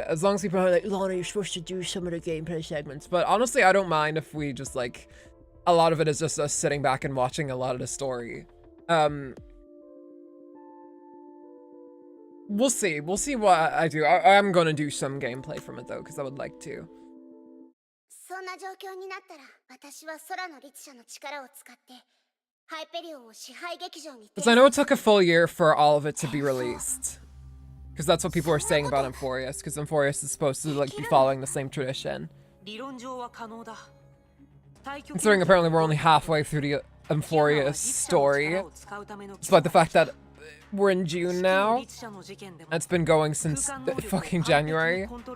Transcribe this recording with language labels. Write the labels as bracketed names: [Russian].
[English] As long as people are like, Lana, you're supposed to do some of the gameplay segments. But honestly, I don't mind if we just like, a lot of it is just us sitting back and watching a lot of the story. We'll see. We'll see what I do. I am gonna do some gameplay from it though, because I would like to. [Japanese] そんな状況になったら、私は空の律者の力を使って、ハイペリオンを支配劇場に。 [English] Because I know it took a full year for all of it to be released. Because that's what people were saying about Amphorius. Because Amphorius is supposed to like be following the same tradition. Considering apparently we're only halfway through the Amphorius story, despite the fact that we're in June now, and it's been going since fucking January.